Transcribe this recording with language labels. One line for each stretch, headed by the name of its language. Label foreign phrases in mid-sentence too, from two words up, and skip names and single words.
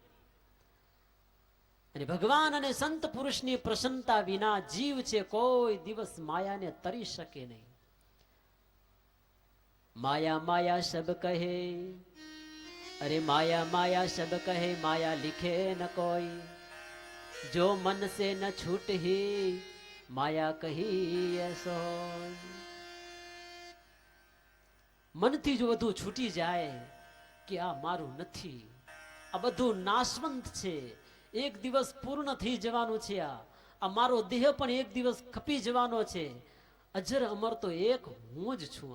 Gujarati: અને ભગવાન અને સંત પુરુષની પ્રસન્નતા વિના જીવ છે કોઈ દિવસ માયાને તરી શકે નહીં.
Hindi: माया माया सब कहे, अरे माया माया सब कहे, माया लिखे न कोई, जो मन से न छूट ही माया कही ऐसो.
Gujarati: મનથી જો બધું છૂટી જાય કે આ મારું નથી, આ બધું નાશવંત છે, એક દિવસ પૂર્ણ થઈ જવાનું છે, આ મારો દેહ પણ એક દિવસ ખપી જવાનો છે, અજર અમર તો એક હું જ છું.